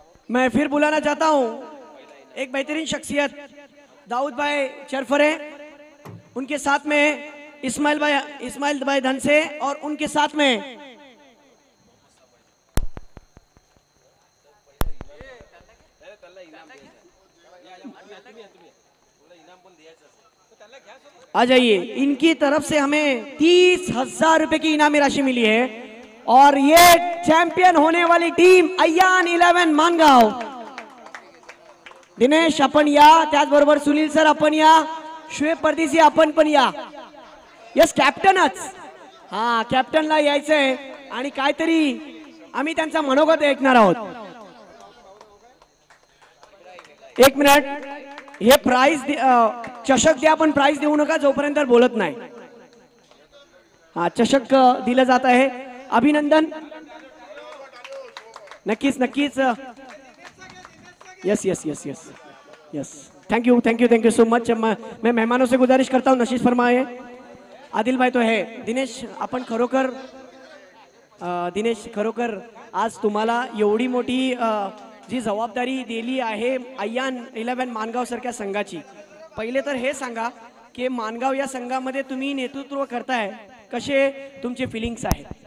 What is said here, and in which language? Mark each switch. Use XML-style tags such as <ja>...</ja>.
<hi>मैं फिर बुलाना चाहता हूं एक बेहतरीन शख्सियत, दाऊद भाई चरफरे, उनके साथ में इस्माइल भाई धन से, और उनके साथ में आ जाइए. इनकी तरफ से हमें 30,000 रुपए की इनामी राशि मिली है. और ये चैंपियन होने वाली टीम अय्यान 11 मानगाव.</hi> <mr>दिनेश आपण या, त्याचबरोबर सुनील सर आपण या, शुएब परदेसी आपण पण या. यस, कॅप्टनच, हा कॅप्टनला यायचंय आणि काहीतरी आम्ही त्यांचा मनोगत ऐकणार आहोत. एक मिनिट, हे प्राइज चषक द्या, पण प्राइज देऊ नका जोपर्यंत बोलत नाही. हा चषक दिलं जात आहे. अभिनंदन. नक्कीच नक्कीच.</mr> <hi>Yes yes yes yes yes,</hi> <en>Thank you so much.</en> <hi>मैं मेहमानों से गुजारिश करता हूं नशीस फरमाए. आदिल भाई तो है.</hi> <mr>दिनेश आपण खरोखर दिनेश खरोखर आज तुम्हाला एवढी मोठी जी जबाबदारी दिली आहे अय्यान 11 मानगाव सारख्या संघाची. पहिले तर हे सांगा की मानगाव या संघामध्ये तुम्ही नेतृत्व करताय, कसे तुमचे फिलिंग्स आहेत?</mr>